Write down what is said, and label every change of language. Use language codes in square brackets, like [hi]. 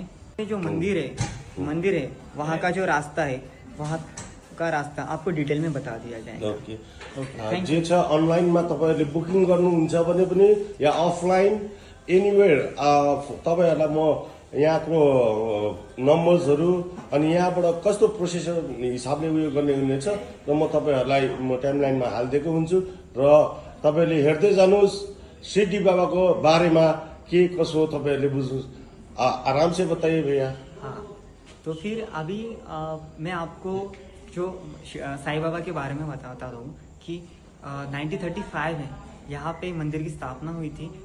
[hi] ये जो मंदिर है वहाँ का जो रास्ता है, वहाँ का रास्ता आपको डिटेल में बता दिया जाएगा। [ne] ओके, जे छ अनलाइनमा तपाईहरुले बुकिङ गर्नुहुन्छ भने पनि या अफलाइन एनीवेयर तपाईहरुलाई म यहाँको नम्बर्सहरू अनि यहाँबाट कस्तो प्रोसेसर हिसाबले उयो गर्ने हुनेछ र म तपाईहरुलाई म टाइमलाइनमा हालिदिएको हुन्छु र तपाईले हेर्दै जानुहोस् सिद्धि बाबाको बारेमा के कसो तपाईहरुले बुझ्नुहोस्। [hi] आराम से बताइए भैया। हाँ, तो फिर अभी मैं आपको जो साईं बाबा के बारे में बताता हूँ कि 1935 में यहाँ पे मंदिर की स्थापना हुई थी।